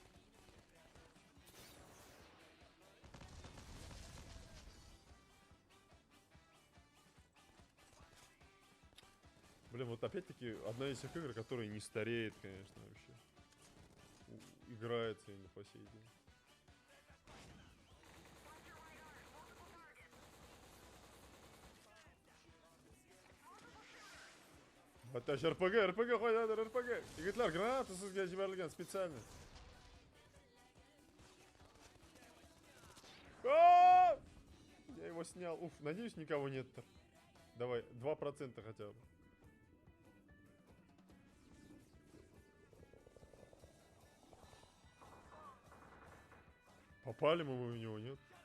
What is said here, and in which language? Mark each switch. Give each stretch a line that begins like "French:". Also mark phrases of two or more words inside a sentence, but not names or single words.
Russian: Блин, вот опять-таки одна из тех игр, которая не стареет, конечно, вообще. Играется и по сей день. Attach РПГ, РПГ, хватит, РПГ.
Uzbek: Yigitlar, granata sizga jibarilgan
Russian: специально. Я его снял. Уф, надеюсь, никого нет-то. Давай, 2% хотя бы. Попали мы в него, нет?